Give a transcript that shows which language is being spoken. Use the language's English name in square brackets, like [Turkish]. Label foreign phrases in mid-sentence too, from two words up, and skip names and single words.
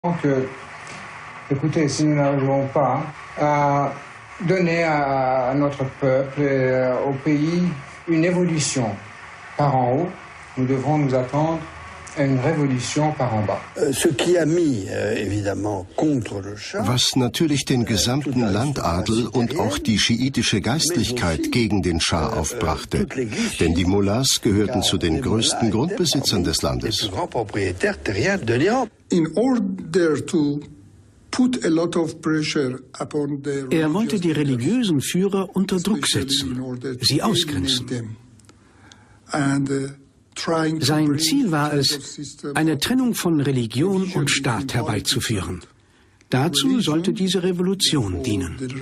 [French] Donc, écoutez, si nous n'arrivons pas à donner à notre peuple et au pays une évolution par en haut, nous devrons nous attendre à une révolution par en bas. Ce qui a mis évidemment contre le Schah. [German] Was natürlich den gesamten Landadel und auch die schiitische Geistlichkeit gegen den Schah aufbrachte. Denn die Mullahs gehörten zu den größten Grundbesitzern des Landes. [English] In order to put a lot of pressure upon the [German] Er wollte die religiösen Führer unter Druck setzen, sie ausgrenzen. Sein Ziel war es, eine Trennung von Religion und Staat herbeizuführen. Dazu sollte diese Revolution dienen.